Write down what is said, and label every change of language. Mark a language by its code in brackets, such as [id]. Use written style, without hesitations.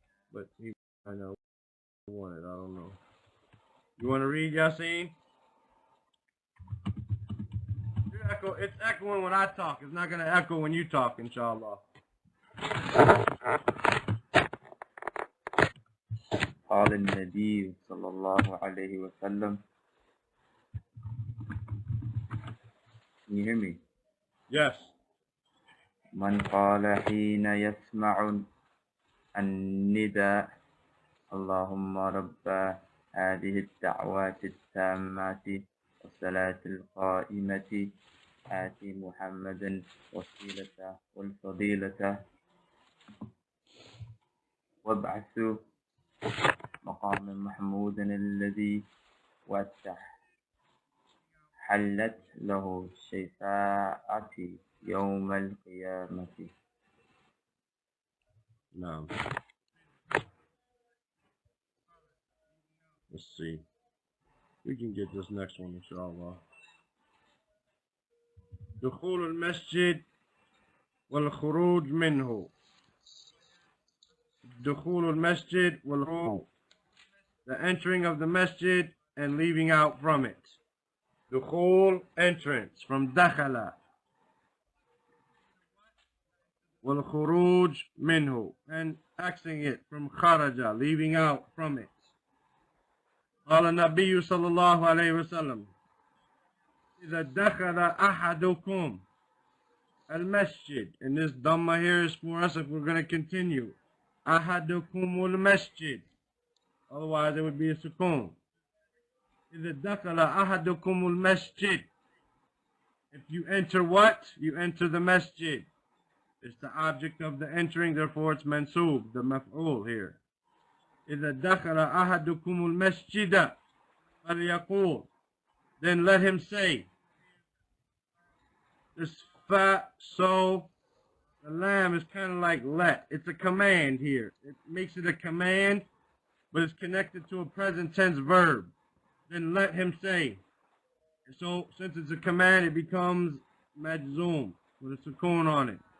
[en] But he, I know, wanted. I don't know. You want to read, Yasin? It's echoing when I talk. It's not going to echo when you talk, inshallah. [ar] قال النبي صلى الله عليه وسلم. [en] Can you hear me? Yes. [ar] من قال حين يسمع النداء اللهم رب هذه الدعوات التامات والصلاة القائمة آتي محمدا وسيلة والفضيلة وابعث مقام محمود الذي وعدته حلت له شفاعتي يوم القيامة. [en] No. Let's see. We can get this next one, inshallah. [ar] دخول المسجد والخروج منه. دخول المسجد والخروج. [en] The entering of the masjid and leaving out from it. دخول, entrance, from دخل. [ar] والخروج منه, [en] and exiting it from خرج, leaving out from it. [ar] قال النبي صلى الله عليه وسلم إذا دخل أحدكم المسجد, [en] and this dhamma here is for us if we're going to continue. [ar] أحدكم المسجد, [en] otherwise it would be a sukoon. [ar] إذا دخل أحدكم المسجد, [en] if you enter what? You enter the masjid. It's the object of the entering, therefore it's mansoob, the maf'ul here. [ar] إذا دخل أحدكم المسجد فليقول, [en] then let him say. This fa, so, the lam is kind of like let. It's a command here. It makes it a command, but it's connected to a present tense verb. Then let him say. And so, since it's a command, it becomes majzoom with a sukoon on it.